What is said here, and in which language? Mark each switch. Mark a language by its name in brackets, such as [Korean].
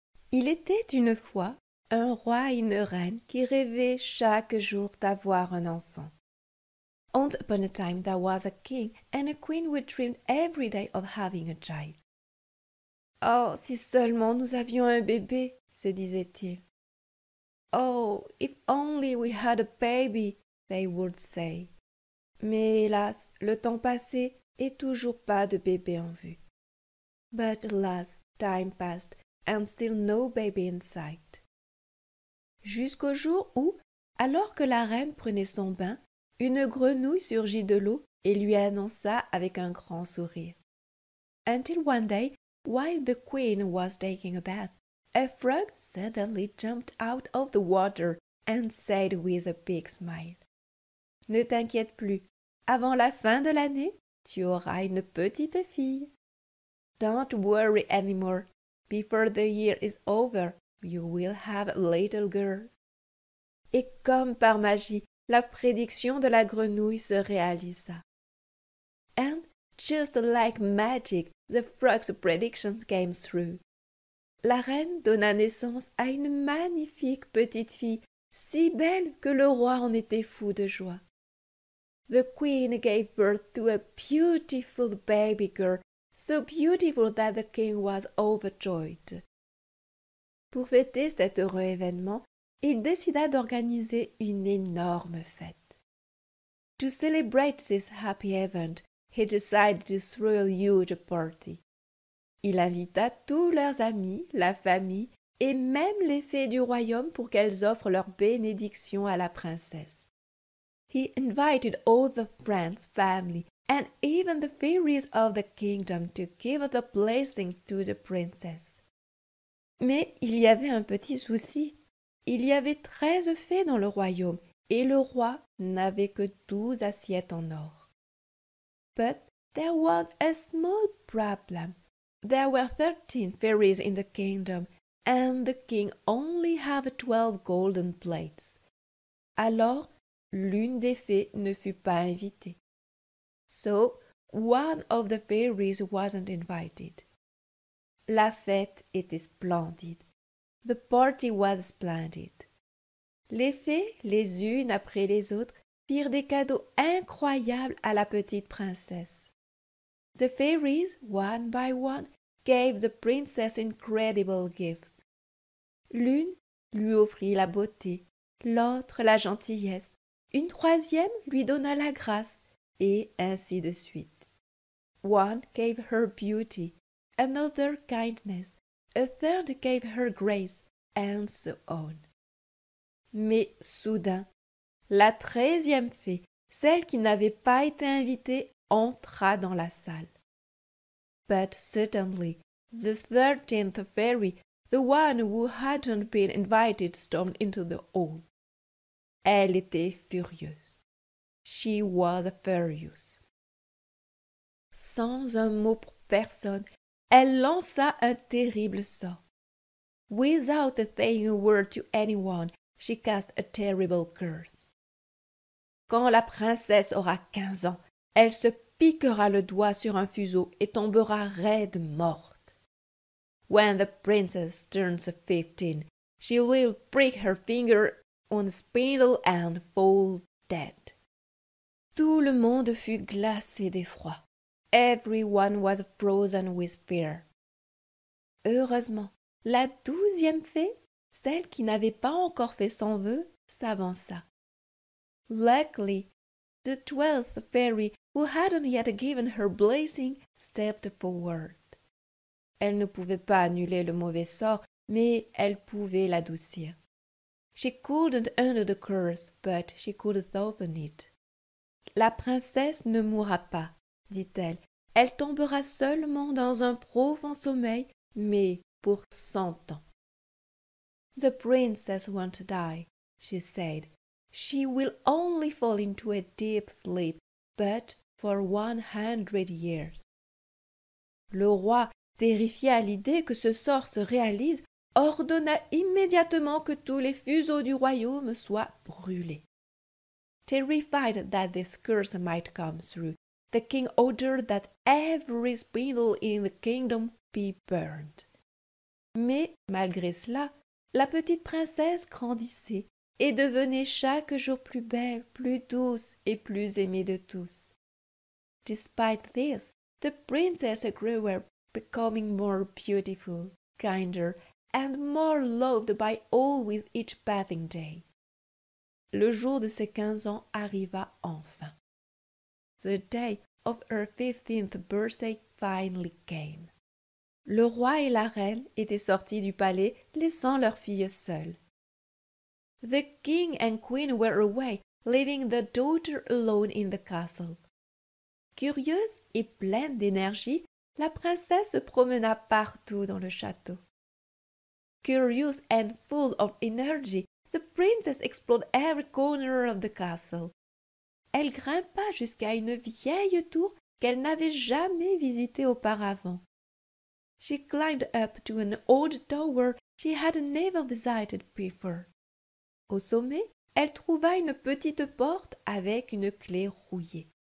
[French] Il était une fois un roi et une reine qui rêvaient chaque jour d'avoir un enfant. [English] Once upon a time there was a king and a queen who dreamed every day of having a child. [French] Oh, si seulement nous avions un bébé, se disait-il. [English] Oh, if only we had a baby, they would say. [French] Mais hélas, le temps passait et toujours pas de bébé en vue. [English] But alas, time passed and still no baby in sight. [French] Jusqu'au jour où, alors que la reine prenait son bain, une grenouille surgit de l'eau et lui annonça avec un grand sourire. [English] Until one day, while the queen was taking a bath, a frog suddenly jumped out of the water and said with a big smile, [French] Ne t'inquiète plus, avant la fin de l'année, tu auras une petite fille. [English] Don't worry anymore. Before the year is over, you will have a little girl. [French] Et comme par magie, la prédiction de la grenouille se réalisa. [English] And just like magic, the frog's predictions came true. [French] La reine donna naissance à une magnifique petite fille, si belle que le roi en était fou de joie. [English] The queen gave birth to a beautiful baby girl, so beautiful that the king was overjoyed. [French] Pour fêter cet heureux événement, il décida d'organiser une énorme fête. [English] To celebrate this happy event, he decided to throw a huge party. [French] Il invita tous leurs amis, la famille et même les fées du royaume pour qu'elles offrent leur bénédiction à la princesse. [English] He invited all the friends, family, and even the fairies of the kingdom to give the blessings to the princess. [French] Mais il y avait un petit souci. Il y avait 13 fées dans le royaume et le roi n'avait que 12 assiettes en or. [English] But there was a small problem. There were 13 fairies in the kingdom and the king only had 12 golden plates. [French] Alors, l'une des fées ne fut pas invitée. [English] So, one of the fairies wasn't invited. [French] La fête était splendide. [English] The party was splendid. [French] Les fées, les unes après les autres, firent des cadeaux incroyables à la petite princesse. [English] The fairies, one by one, gave the princess incredible gifts. [French] L'une lui offrit la beauté, l'autre la gentillesse, une troisième lui donna la grâce, et ainsi de suite. [English] One gave her beauty, another kindness, a third gave her grace, and so on. [French] Mais soudain, la 13e fée, celle qui n'avait pas été invitée, entra dans la salle. [English] But suddenly, the 13th fairy, the one who hadn't been invited, stormed into the hall. [French] Elle était furieuse. [English] She was furious. [French] Sans un mot pour personne, elle lança un terrible sort. [English] Without saying a word to anyone, she cast a terrible curse. [French] Quand la princesse aura 15 ans, elle se piquera le doigt sur un fuseau et tombera raide morte. [English] When the princess turns 15, she will prick her finger on a spindle and fall dead. [French] Tout le monde fut glacé d'effroi. [English] Everyone was frozen with fear. [French] Heureusement, la 12e fée, celle qui n'avait pas encore fait son vœu, s'avança. [English] Luckily, the 12th fairy, who hadn't yet given her blessing, stepped forward. [French] Elle ne pouvait pas annuler le mauvais sort, mais elle pouvait l'adoucir. [English] She couldn't undo the curse, but she could soften it. [French] La princesse ne mourra pas, dit-elle. Elle tombera seulement dans un profond sommeil, mais pour 100 ans. [English] The princess won't die, she said. She will only fall into a deep sleep, but for 100 years. [French] Le roi, terrifié à l'idée que ce sort se réalise, ordonna immédiatement que tous les fuseaux du royaume soient brûlés. [English] Terrified that this curse might come true, the king ordered that every spindle in the kingdom be burned. [French] Mais, malgré cela, la petite princesse grandissait et devenait chaque jour plus belle, plus douce et plus aimée de tous. [English] Despite this, the princess grew up, becoming more beautiful, kinder, and more loved by all with each passing day. [French] Le jour de ses 15 ans arriva enfin. [English] The day of her 15th birthday finally came. [French] Le roi et la reine étaient sortis du palais, laissant leur fille seule. [English] The king and queen were away, leaving the daughter alone in the castle. [French] Curieuse et pleine d'énergie, la princesse se promena partout dans le château. [English] Curious and full of energy, the princess explored every corner of the castle. [French] Elle grimpa jusqu'à une vieille tour qu'elle n'avait jamais visitée auparavant. [English] She climbed up to an old tower she had never visited before. [French] Au sommet, elle trouva une petite porte avec une clé rouillée.